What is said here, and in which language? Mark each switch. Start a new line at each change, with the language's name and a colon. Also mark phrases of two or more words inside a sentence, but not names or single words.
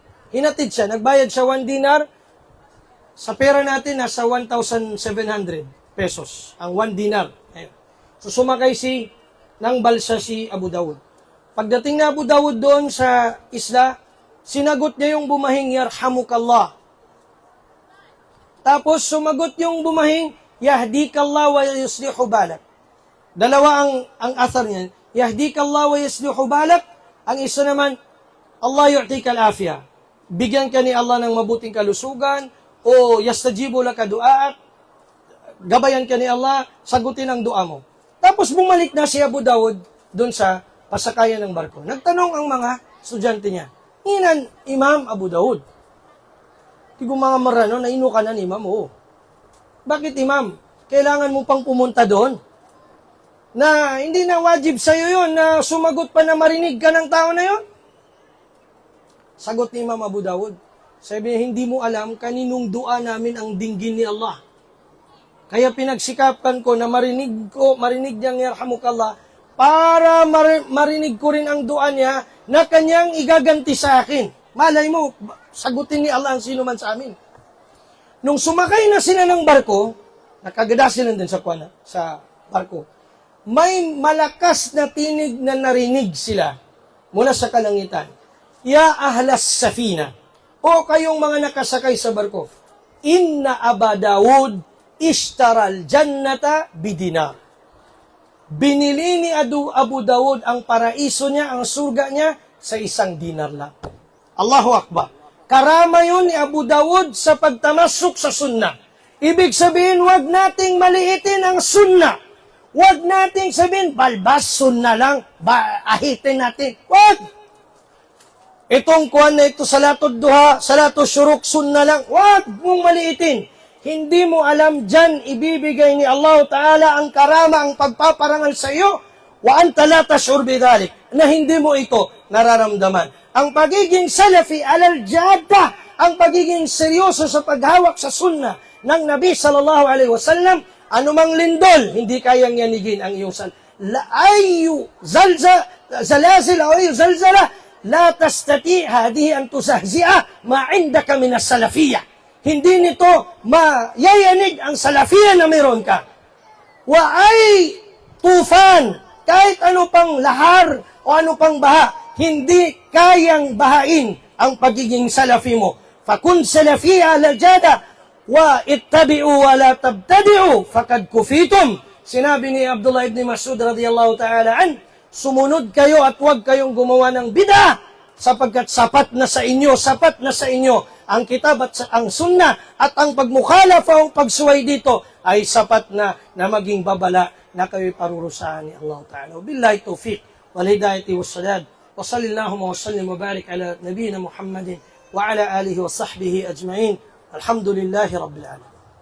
Filipino: Hinatid siya, nagbayad siya 1 dinar, sa pera natin, nasa 1,700 pesos. Ang 1 dinar. Ayun. So sumakay ng balsa si Abu Dawud. Pagdating na Abu Dawud doon sa isla, sinagot niya yung bumahing, yarhamukallah. Tapos sumagot yung bumahing,
Arabic: يهديك الله ويصلح بالك.
Filipino: Dalawa ang athar niyan.
Arabic: يهديك الله ويصلح بالك.
Filipino: Ang isa naman,
Arabic: الله يعطيك العافية.
Filipino: Bigyan ka ni Allah ng mabuting kalusugan o
Arabic: يستجيب لك دعوات.
Filipino: Gabayan ka ni Allah, sagutin ang dua mo. Tapos bumalik na si Abu Dawud doon sa pasakayan ng barko. Nagtanong ang mga estudyante niya,
Maranao: "Inan, Imam Abu Dawud? Tigo mga marano, naino ka na ni Imam."
Filipino: "Oo." "Bakit, Imam? Kailangan mo pang pumunta doon? Na hindi na wajib sa'yo yun na sumagot pa na marinig ka ng tao na yun?" Sagot ni Imam Abu Dawud, sabi niya, "Hindi mo alam kaninong dua namin ang dinggin ni Allah. Kaya pinagsikapan ko na marinig niyang yarhamukallah, para marinig ko rin ang dua niya na kanyang igaganti sa akin. Malay mo, sagutin ni Allah ang sino man sa amin." Nung sumakay na sila ng barko, nakagada sila din sa barko, may malakas na tinig na narinig sila mula sa kalangitan.
Arabic: "يا أهل السفينة,"
Filipino: o kayong mga nakasakay sa barko,
Arabic: "إن أبا داود اشترى الجنة بدينار."
Filipino: Binili ni Abu Dawud ang paraiso niya, ang surga niya, sa 1 dinar lang.
Arabic: الله أكبر.
Filipino: Karama yun ni Abu Dawud sa pagtamasok sa sunnah. Ibig sabihin, wag nating maliitin ang sunnah. Wag nating sabihin, balbas, sunnah lang, ahitin natin. Wag! Itong kuwan na ito,
Arabic: صلاة الضحى, صلاة الشروق,
Filipino: sunnah lang. Wag mong maliitin. Hindi mo alam dyan, ibibigay ni
Arabic: الله تعالى
Filipino: ang karama, ang pagpaparangal sa iyo,
Arabic: وأنت لا تشعر بذلك,
Filipino: na hindi mo ito nararamdaman. Ang pagiging
Arabic: سلفي على الجادة,
Filipino: ang pagiging seryoso sa paghawak sa sunnah ng Nabi
Arabic: صلى الله عليه وسلم,
Filipino: anumang lindol, hindi kayang yanigin ang iyong zalazil o zalzala,
Arabic: لا تستطيع هذه أن تزعزع ما عندك من السلفية.
Filipino: Hindi nito mayayanig ang salafiyah na meron ka.
Arabic: وأي طوفان,
Filipino: kahit ano pang lahar o ano pang baha, hindi kayang bahain ang pagiging salafi mo.
Arabic: فكن سلفيا على الجادة واتبعوا ولا تبتدعوا فقد كفيتم.
Filipino: Sinabi ni Abdullah ibn Mas'ud
Arabic: رضي الله تعالى عن,
Filipino: sumunod kayo at huwag kayong gumawa ng bid'ah, sapagkat sapat na sa inyo ang kitab at ang sunnah, at ang pagmukhalafa o pagsuway dito ay sapat na maging babala na kayo'y parurusahan ni
Arabic: الله تعالى. بالله التوفيق والهداية والسداد. وصلى الله وسلم وبارك على نبينا محمد وعلى آله وصحبه أجمعين. الحمد لله رب العالمين.